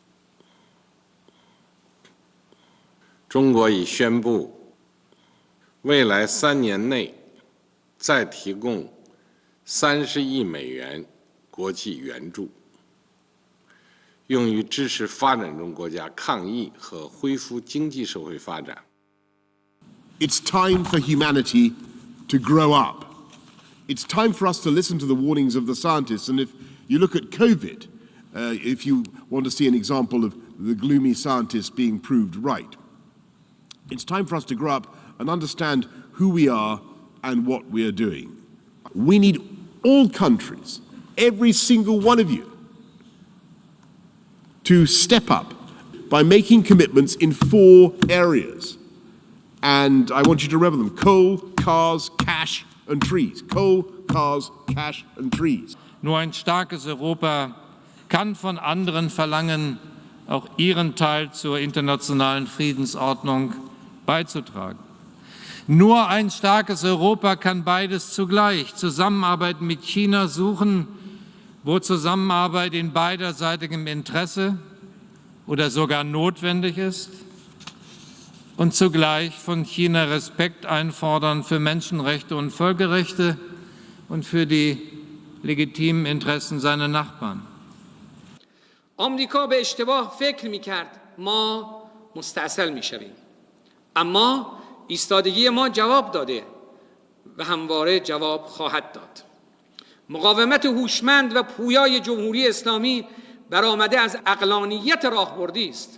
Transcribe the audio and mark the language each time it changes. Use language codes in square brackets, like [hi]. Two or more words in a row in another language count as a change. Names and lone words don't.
[zh] 中国已宣布，未来3年内再提供30亿美元国际援助，用于支持发展中国家抗疫和恢复经济社会发展。 [en] It's time for humanity to grow up. It's time for us to listen to the warnings of the scientists. And if you look at COVID, if you want to see an example of the gloomy scientists being proved right, it's time for us to grow up and understand who we are and what we are doing. We need all countries, every single one of you, to step up by making commitments in 4 areas. And I want you to remember them: coal, cars, cash and trees. Coal, cars, cash and trees. [de] Nur ein starkes Europa kann von anderen verlangen, auch ihren Teil zur internationalen Friedensordnung beizutragen. Nur ein starkes Europa kann beides zugleich: Zusammenarbeit mit China suchen, wo Zusammenarbeit in beiderseitigem Interesse oder sogar notwendig ist, und zugleich von China Respekt einfordern für Menschenrechte und Völkerrechte und für die legitimen Interessen seiner Nachbarn. [fa] آمریکا به اشتباه فکر می‌کرد ما مستعسل می‌شویم، اما ایستادگی ما جواب داده و همواره جواب خواهد داد. مقاومت هوشمند و پویای جمهوری اسلامی برآمده از عقلانیت راهبردی است.